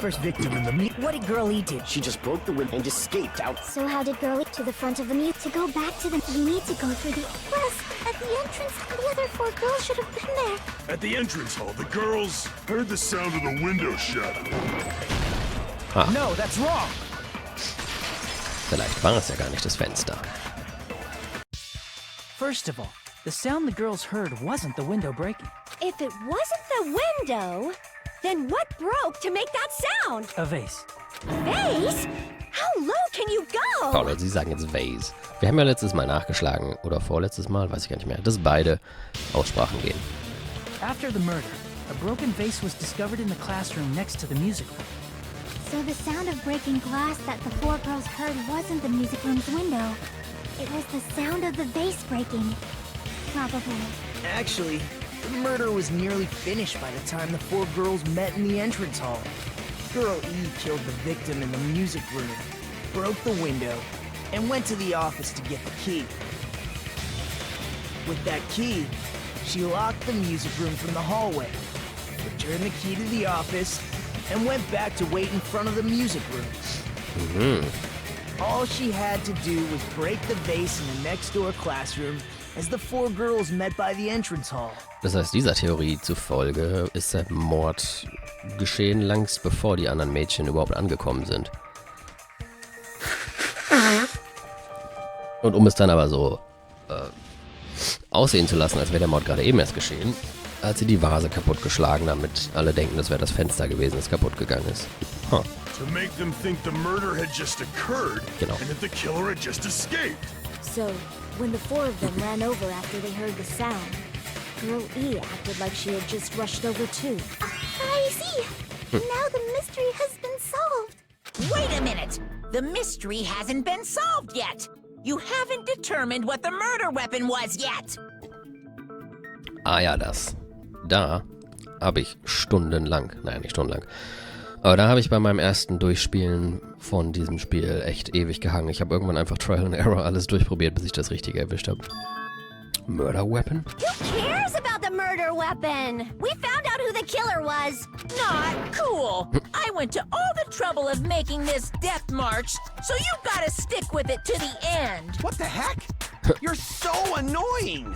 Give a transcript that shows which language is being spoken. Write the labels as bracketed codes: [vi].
[en] first victim in the what did Girl E do? She just broke the window and escaped out. So how did Girl E to the front of the music? To go back to the, you need to go through the. Plus, at the entrance, the other 4 girls should have been there. At the entrance hall, the girls heard the sound of the window shattering. No, that's wrong. [de] Vielleicht war es ja gar nicht das Fenster. [en] First of all, the sound the girls heard wasn't the window breaking. If it wasn't the window, then what broke to make that sound? A vase. Vase? How low can you go? [de] Paula, Sie sagen jetzt Vase. Wir haben ja letztes Mal nachgeschlagen, oder vorletztes Mal, weiß ich gar nicht mehr, dass beide Aussprachen gehen. [en] After the murder, a broken vase was discovered in the classroom next to the music room. So the sound of breaking glass that the 4 girls heard wasn't the music room's window. It was the sound of the vase breaking. Probably. Actually, the murder was nearly finished by the time the 4 girls met in the entrance hall. Girl E killed the victim in the music room, broke the window, and went to the office to get the key. With that key, she locked the music room from the hallway, returned the key to the office, and went back to wait in front of the music room. All she had to do was break the vase in the next door classroom as the 4 girls met by the entrance hall. [de] Das heißt, dieser Theorie zufolge ist der Mord geschehen längst bevor die anderen Mädchen überhaupt angekommen sind. Und um es dann aber so aussehen zu lassen, als wäre der Mord gerade eben erst geschehen, hat sie die Vase kaputtgeschlagen, damit alle denken, das wäre das Fenster gewesen, das kaputt gegangen ist. Huh. [en] To make them think the murder had just occurred [de] Genau. [en] and that the killer had just escaped. So, when the 4 of them ran over after they heard the sound, Girl E acted like she had just rushed over too. I see. Now the mystery has been solved. Wait a minute! The mystery hasn't been solved yet! You haven't determined what the murder weapon was yet! [de] Ah ja, das. Da habe ich stundenlang, naja, nicht stundenlang, aber da habe ich bei meinem ersten Durchspielen von diesem Spiel echt ewig gehangen. Ich habe irgendwann einfach [en] Trial and Error [de] alles durchprobiert, bis ich das Richtige erwischt habe. [en] Murder Weapon? Who cares about the murder weapon? We found out who the killer was. Not cool! I went to all the trouble of making this death march, so you gotta stick with it to the end! What the heck? You're so annoying!